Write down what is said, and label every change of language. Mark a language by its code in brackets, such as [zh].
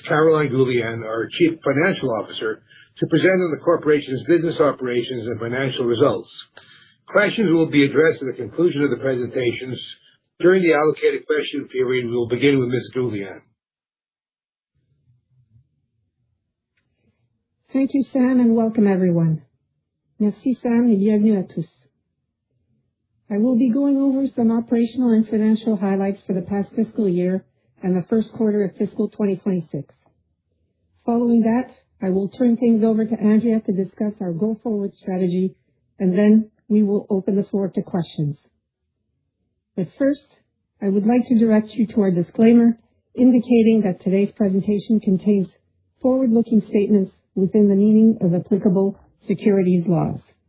[en] Caroline Goulian, our Chief Financial Officer, to present on the corporation's business operations and financial results. Questions will be addressed at the conclusion of the presentations. During the allocated question period, we will begin with Ms. Goulian. Thank you, Sam, and welcome everyone. [fr] Merci, Sam, et bienvenue à tous. [en] I will be going over some operational and financial highlights for the past fiscal year and the first quarter of fiscal 2026. Following that, I will turn things over to Andrea to discuss our go-forward strategy, and then we will open the floor to questions. But first, I would like to direct you to our disclaimer indicating that today's presentation contains forward-looking statements within the meaning of applicable securities laws.